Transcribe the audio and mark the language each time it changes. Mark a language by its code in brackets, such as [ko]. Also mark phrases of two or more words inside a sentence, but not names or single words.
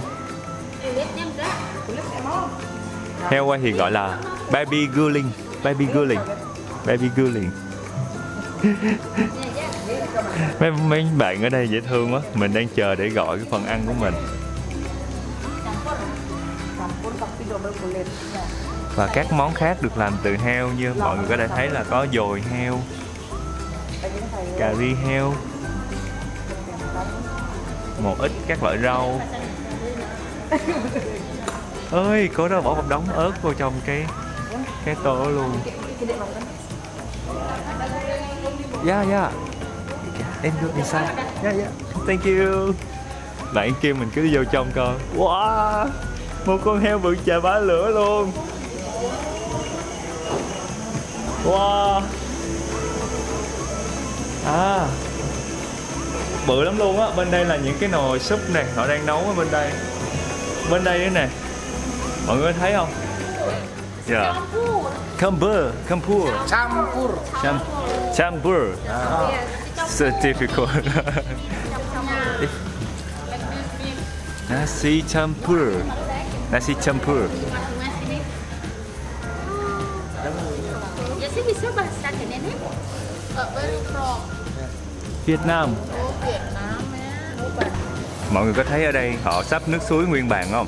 [vi] Heo quay thì gọi là [en] baby grilling. Baby grilling. Baby grilling. [vi] Mấy bạn ở đây dễ thương quá. Mình đang chờ để gọi cái phần ăn của mình. Và các món khác được làm từ heo, như mọi người có thể thấy là có dồi heo, cà ri heo, một ít các loại rau. Ơi, có đó bỏ một đống ớt vô trong cái tô luôn. [en] Yeah. Em go inside. Yeah. Thank you. [vi] Bạn kêu mình cứ đi vô trong coi. Wow, một con heo bự chà bá lửa luôn. [en] Wow. [vi] À, bự lắm luôn á. Bên đây là những cái nồi súp này, họ đang nấu ở bên đây. Bên đây nữa nè, mọi người thấy không? [en] Yeah. Campur. So difficult. [ms] Nasi campur. [vi] Việt Nam. Mọi người có thấy ở đây họ sắp nước suối nguyên bản không?